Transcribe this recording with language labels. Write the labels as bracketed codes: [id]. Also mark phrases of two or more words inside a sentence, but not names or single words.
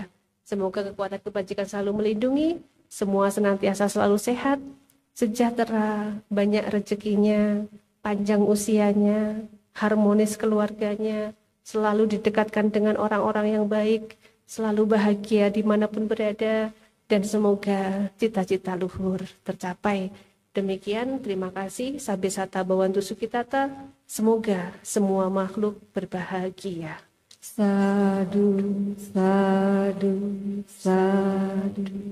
[id] Semoga kekuatan kebajikan selalu melindungi, semua senantiasa selalu sehat, sejahtera, banyak rezekinya, panjang usianya, harmonis keluarganya, selalu didekatkan dengan orang-orang yang baik, selalu bahagia dimanapun berada, dan semoga cita-cita luhur tercapai. Demikian, terima kasih. [pi] Sabbe sata bawantu sukitata. [id] Semoga semua makhluk berbahagia. [pi] Sadu, sadu, sadu.